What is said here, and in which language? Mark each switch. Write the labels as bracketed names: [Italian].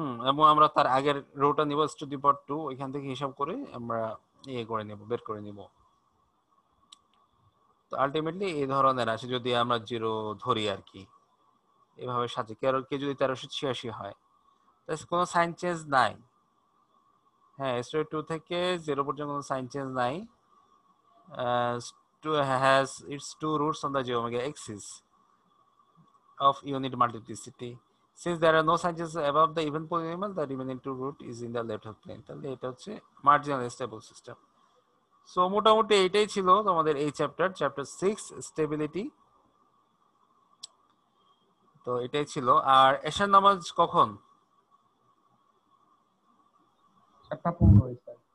[Bangla] এবং আমরা তার আগের রোটা নিব টু দি পাওয়ার 2, ওইখান থেকে হিসাব করে আমরা করে নেব, বের করে নেব। তো আলটিমেটলি এই ধরনের আসে যদি আমরা 0 ধরি আর কি, এভাবে সাজে কে যদি 1386 হয়, তাহলে কোনো সাইন চেঞ্জ নাই। হ্যাঁ, স্টোরি 2 থেকে 0 পর্যন্ত কোনো সাইন চেঞ্জ নাই। [English] Has its two roots on the j omega axis of unit multiplicity. Since there are no sign changes above the even polynomial, the remaining two root is in the left hand plane. [Bangla] তাহলে এটা হচ্ছে marginal stable system. So মোটামুটি এইটাই ছিল তোমাদের এই chapter 6 stability. তো এটাই ছিল। আর এশার নামাজ কখন? 7:15